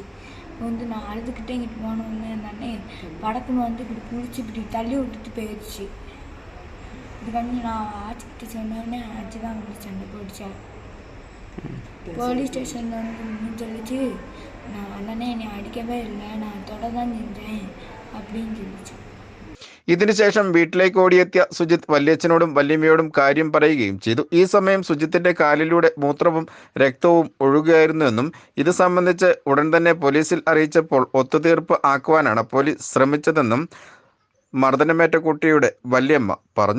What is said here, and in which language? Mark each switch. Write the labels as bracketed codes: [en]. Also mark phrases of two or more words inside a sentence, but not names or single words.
[ta] நான் அழுதுகிட்டே இங்கிட்டு போனோடனே அந்த அண்ணே படக்குன்னு இப்படி பிடிச்சி இப்படி தள்ளி விட்டுட்டு போயிடுச்சு. இதுக்காண்டி நான் ஆச்சுக்கிட்ட சொன்னோடனே அடிச்சு தான் வந்து சண்டை போயிடுச்சா. போலீஸ் ஸ்டேஷனில் சொல்லிச்சு நான் அண்ணனே என்னை அடிக்கவே இல்லை, நான் தொட தான் செஞ்சேன் அப்படின்னு சொல்லிச்சு. [ml] ഇതിനുശേഷം വീട്ടിലേക്ക് ഓടിയെത്തിയ സുജിത്ത് വല്യച്ഛനോടും വല്യമ്മയോടും കാര്യം പറയുകയും ചെയ്തു. ഈ സമയം സുജിത്തിന്റെ കാലിലൂടെ മൂത്രവും രക്തവും ഒഴുകുകയായിരുന്നുവെന്നും ഇത് സംബന്ധിച്ച് ഉടൻ തന്നെ പോലീസിൽ അറിയിച്ചപ്പോൾ ഒത്തുതീർപ്പ് ആക്കുവാനാണ് പോലീസ് ശ്രമിച്ചതെന്നും മർദ്ദനമേറ്റ കുട്ടിയുടെ വല്യമ്മ പറഞ്ഞു.